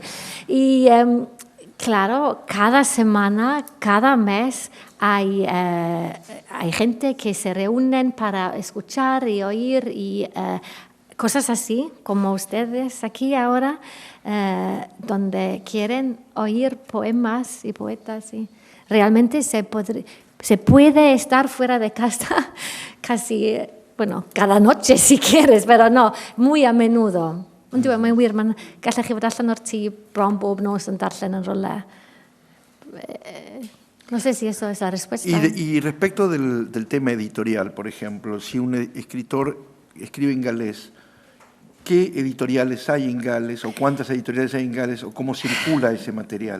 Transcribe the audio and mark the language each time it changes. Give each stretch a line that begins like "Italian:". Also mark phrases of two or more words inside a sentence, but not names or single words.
Spanish: Y claro, cada semana, cada mes hay gente que se reúnen para escuchar y oír y cosas así, como ustedes aquí ahora, donde quieren oír poemas y poetas. Y realmente se puede estar fuera de casa casi, bueno, cada noche si quieres, pero no, muy a menudo.
Welsh: Ond dwi'n mae'n wir, mae'n gallech chi fod allan o'r tŷ bron bob nos yn darllen yn rola.
Spanish: No sé si eso es la respuesta. Y respecto del tema editorial, por ejemplo, si un escritor escribe en galés, ¿qué editoriales hay en Gales o cuántas editoriales hay en Gales o cómo circula ese material?